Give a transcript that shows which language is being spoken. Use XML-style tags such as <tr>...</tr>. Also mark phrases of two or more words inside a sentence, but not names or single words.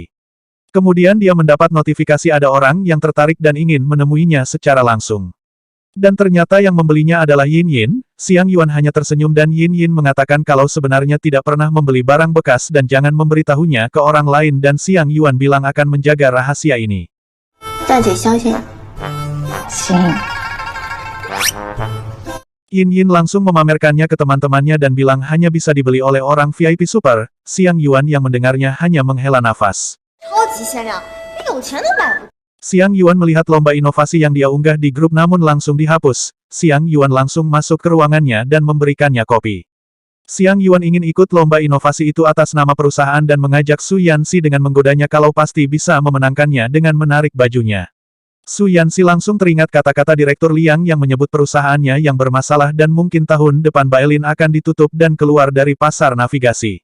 <id>Kemudian dia mendapat notifikasi ada orang yang tertarik dan ingin menemuinya secara langsung. Dan ternyata yang membelinya adalah Yin Yin. Xiang Yuan hanya tersenyum dan Yin Yin mengatakan kalau sebenarnya tidak pernah membeli barang bekas dan jangan memberitahunya ke orang lain dan Xiang Yuan bilang akan menjaga rahasia ini.</id> <zh>大姐相信。行。</zh> <id>Yin Yin langsung memamerkannya ke teman-temannya dan bilang hanya bisa dibeli oleh orang VIP super. Xiang Yuan yang mendengarnya hanya menghela nafas.</id> <zh>超级限量，连有钱都买不。</zh> <id>Xiang Yuan melihat lomba inovasi yang dia unggah di grup namun langsung dihapus. Xiang Yuan langsung masuk ke ruangannya dan memberikannya kopi. Xiang Yuan ingin ikut lomba inovasi itu atas nama perusahaan dan mengajak Su Yanxi dengan menggodanya kalau pasti bisa memenangkannya dengan menarik bajunya. Su Yanxi langsung teringat kata-kata Direktur Liang yang menyebut perusahaannya yang bermasalah dan mungkin tahun depan Bailin akan ditutup dan keluar dari pasar navigasi.</id>